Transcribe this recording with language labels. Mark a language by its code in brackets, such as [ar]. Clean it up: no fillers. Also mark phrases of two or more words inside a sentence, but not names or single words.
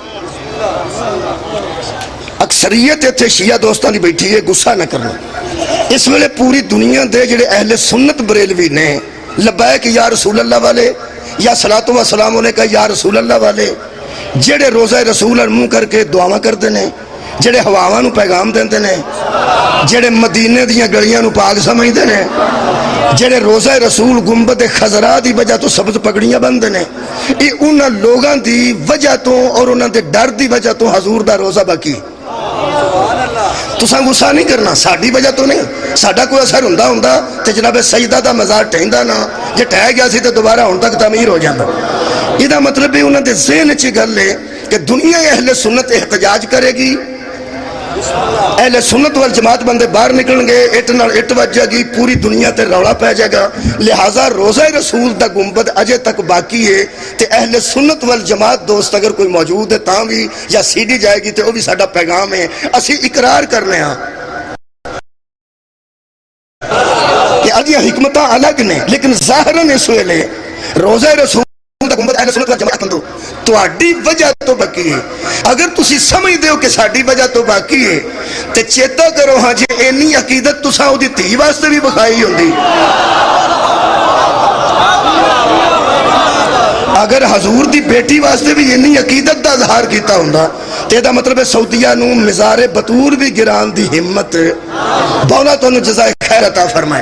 [pa] اکثریت اتھے شیعہ دوستان دی بیٹھی ہے، غصہ نہ کرنا۔ اس ویلے پوری دنیا دے جڑے اہل سنت بریلوی نے [ar] لبیک یا رسول اللہ [pa] والے یا صلاۃ و سلام علیہ کا [ar] یا رسول اللہ [pa] والے، جڑے روزہ رسول منہ کر کے دعاواں کردے نے، جڑے ہواواں نو پیغام دیندے نے، جڑے مدینے دیاں گلیاں نو پاک سمجھدے نے، جڑے روزہ رسول گنبد خضرا دی وجہ تو سبز پگڑیاں بندے نے، یہ انہاں لوگاں دی وجہ تو اور انہاں دے ڈر دی وجہ تو حضور دا روزہ باقی۔ تساں غصہ نہیں کرنا، ساڈی وجہ تو نہیں، ساڈا کوئی اثر ہوندا ہوندا تے جناب سیدہ دا مزار ڈھندا نا، جے ڈھ گیا سی تو دوبارہ ہن تک تعمیر ہو جاتا. ایہدا مطلب ہے انہاں دے ذہن چ گل ہے کہ دنیا اہل سنت احتجاج کرے گی، اہل سنت والجماعت بندے باہر نکلن گے، اٹ نال اٹ وجے گی، پوری دنیا تے رولا پے جائے گا. لہٰذا روضہ رسول دا گنبد اجے تک باقی ہے تے اہل سنت والجماعت دوست اگر کوئی موجود ہے تاں بھی یا سی ڈی جائے گی تو وہ بھی ساڈا پیغام ہے. اسی اقرار کرنے ہاں کہ ادیاں حکمتاں الگ نے، لیکن ظاہراً اس ویلے روضہ رسول گنبد اہل سنت والجماعت بندو تہاڈی وجہ تو باقی ہے. اگر تسی سمجھدے ہو کہ ساڈی وجہ تو باقی ہے تے چیتا کرو ہاں جے اینی عقیدت تساں اودی دھی واسطے بھی بکھائی ہوندی. اگر حضور دی بیٹی واسطے بھی اینی عقیدت دا اظہار کیتا ہوندا تے ایہدا مطلب ہے سعودیہ نوں مزارے بتور بھی گران دی ہمت مولا تہانوں جزائے خیر عطا فرمائے.